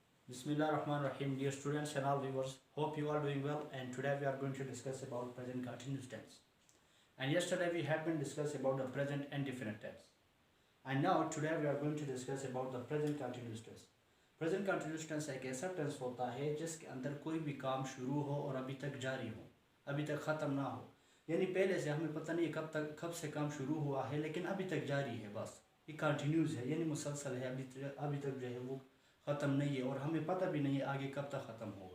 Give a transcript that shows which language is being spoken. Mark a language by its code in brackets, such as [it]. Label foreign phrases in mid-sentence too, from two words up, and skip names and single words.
[en] Bismillahirrahmanirrahim. Dear students and all viewers, hope you are doing well, and today we are going to discuss about present continuous tense. And yesterday we had been discussed about the present and definite tense. And now today we are going to discuss about the present continuous tense. Present continuous tense [hi] एक ऐसा टेंस होता है जिसके अंदर कोई भी काम शुरू हो और अभी तक जारी हो, अभी तक ख़त्म ना हो। यानी पहले से हमें पता नहीं कब से काम शुरू हुआ है, लेकिन अभी तक जारी है, बस ये कंटिन्यूस है, यानी मुसलसल है, अभी तक जो है वो ख़त्म नहीं है और हमें पता भी नहीं है आगे कब तक ख़त्म होगा।